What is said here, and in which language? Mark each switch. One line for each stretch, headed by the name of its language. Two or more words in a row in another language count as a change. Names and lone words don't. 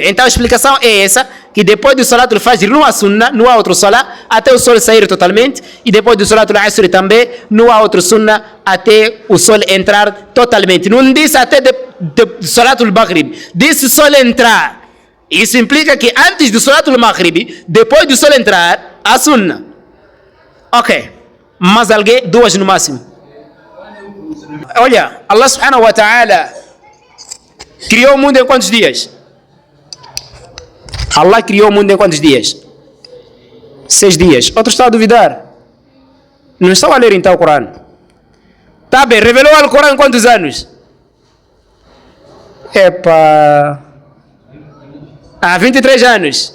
Portuguese: Então a explicação é essa, que depois do
Arabic: صلاة الفجر
Portuguese: não há sunnah, não há outro salat, até o sol sair totalmente, e depois do
Arabic: صلاة العصر
Portuguese: também não há outro sunnah, até o sol entrar totalmente. Não disse até do
Arabic: صلاة المغرب,
Portuguese: disse sol entrar. Isso implica que antes do
Arabic: صلاة المغرب,
Portuguese: depois do sol entrar, há sunnah. Ok, mas alguém, duas no máximo. Olha, Allah
Arabic: سبحانه وتعالى
Portuguese: criou o mundo em quantos dias? Allah criou o mundo em quantos dias? 6 dias. Outros estão a duvidar. Não estão a ler então o Corão. Tá bem, revelou o Corão em quantos anos? Há 23 anos.